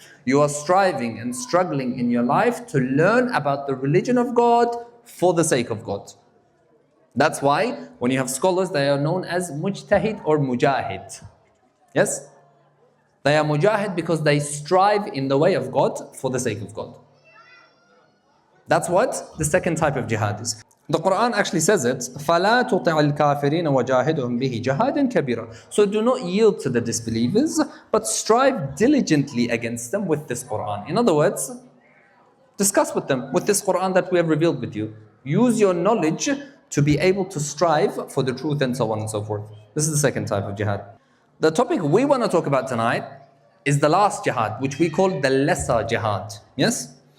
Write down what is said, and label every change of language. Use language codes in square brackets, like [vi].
[en] You are striving and struggling in your life to learn about the religion of God for the sake of God. That's why when you have scholars, they are known as mujtahid or mujahid. Yes? They are mujahid because they strive in the way of God for the sake of God. That's what the second type of jihad is. The Quran actually says it, [ar] فَلَا تُطِعِ الْكَافِرِينَ وَجَاهِدْهُمْ بِهِ جَهَادًا كَبِيرًا. [en] So do not yield to the disbelievers, but strive diligently against them with this Quran. In other words, discuss with them with this Quran that we have revealed with you. Use your knowledge to be able to strive for the truth and so on and so forth. This is the second type of jihad. The topic we want to talk about tonight is the last jihad, which we call the lesser jihad. Yes?